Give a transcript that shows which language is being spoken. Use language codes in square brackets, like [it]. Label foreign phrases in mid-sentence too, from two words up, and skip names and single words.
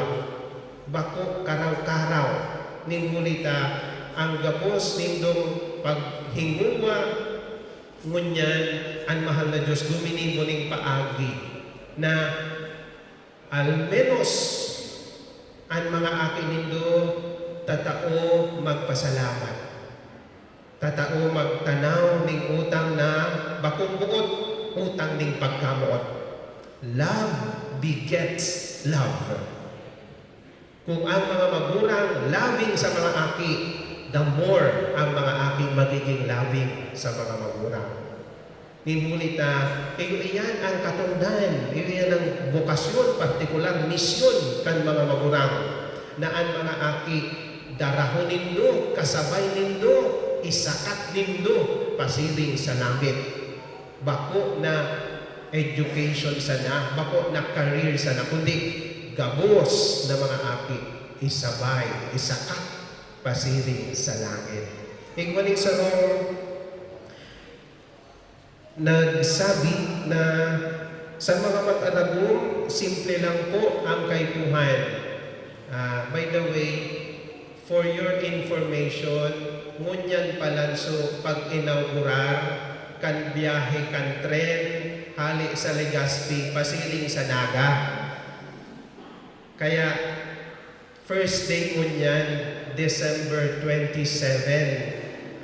[bik] Bako karaw-karaw ningulita ang gapos nindong paghinguwa ngunyan ang mahal na Diyos guminimo ning paagi na almenos ang mga akin nindo tatao magpasalamat. Tatao magtanaw ning utang na bakong buot, utang ning pagkamuot. [en] Love begets love. [bik] Kung ang mga magurang loving sa mga aki, [en] the more [bik] ang mga aking magiging loving sa mga magurang. Nimulita, iyan ang katundan, iyan ang bokasyon, partikular misyon kan mga magurang na ang mga aki darahon nindo, kasabay nindo, isakat nindo, pasiling sa langit. Bako na education sana, bako na career sana, kundi gabos na mga aki, isabay, isakat, pasiling sa langit. Ingwaling sa nagsabi na sa mga mag-alagong, simple lang po ang kaypuhan. [en] By the way, for your information, [bik] ngunyan palanso pag-inaugurar, kan biyahe kan tren, hali sa Legazpi, pasiling sa Naga. Kaya, [en] first day [bik] ngunyan, December 27.